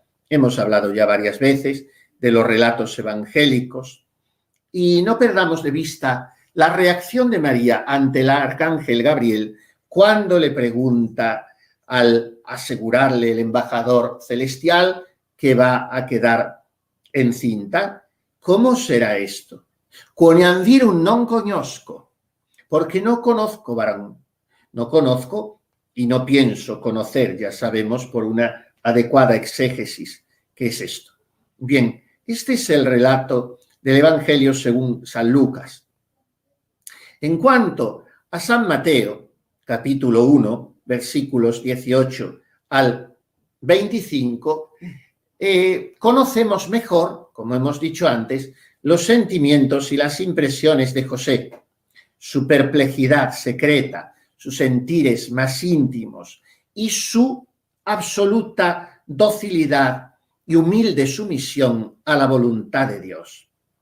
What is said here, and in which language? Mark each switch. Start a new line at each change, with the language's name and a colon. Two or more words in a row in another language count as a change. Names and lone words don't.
Spanish: Hemos hablado ya varias veces de los relatos evangélicos y no perdamos de vista la reacción de María ante el arcángel Gabriel cuando le pregunta al asegurarle el embajador celestial que va a quedar encinta. ¿Cómo será esto?
Latin: Quoniam virum non conosco,
Spanish: porque no conozco varón. No conozco y no pienso conocer, ya sabemos por una adecuada exégesis qué es esto. Bien, este es el relato del Evangelio según San Lucas. En cuanto a San Mateo, capítulo 1, versículos 18 al 25, conocemos mejor, como hemos dicho antes, los sentimientos y las impresiones de José, su perplejidad secreta, sus sentires más íntimos y su absoluta docilidad y humilde sumisión a la voluntad de Dios.